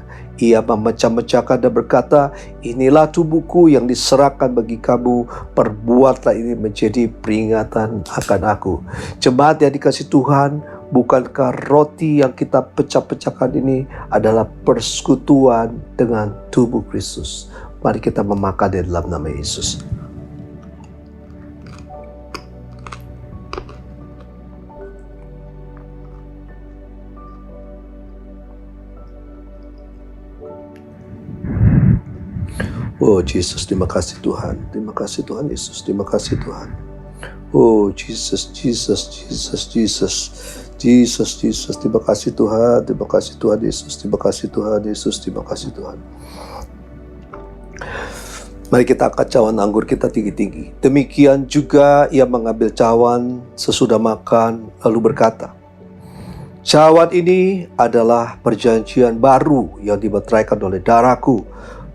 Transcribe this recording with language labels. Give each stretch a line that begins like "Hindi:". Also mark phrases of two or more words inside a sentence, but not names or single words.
Indonesian: Ia memecah-mecahkan dan berkata, inilah tubuhku yang diserahkan bagi kamu, perbuatlah ini menjadi peringatan akan aku. Jemaat yang dikasihi Tuhan, bukankah roti yang kita pecah-pecahkan ini adalah persekutuan dengan tubuh Kristus? Mari kita memakan di dalam nama Yesus. Oh Jesus, terima kasih Tuhan. Terima kasih Tuhan Yesus. Terima kasih Tuhan. Oh Jesus, Jesus, Jesus, Jesus. Jesus, Jesus, terima kasih Tuhan, terima kasih Tuhan Yesus, terima kasih Tuhan Yesus, terima kasih Tuhan. Mari kita angkat cawan anggur kita tinggi-tinggi. Demikian juga ia mengambil cawan sesudah makan, lalu berkata, cawan ini adalah perjanjian baru yang dimeteraikan oleh darahku.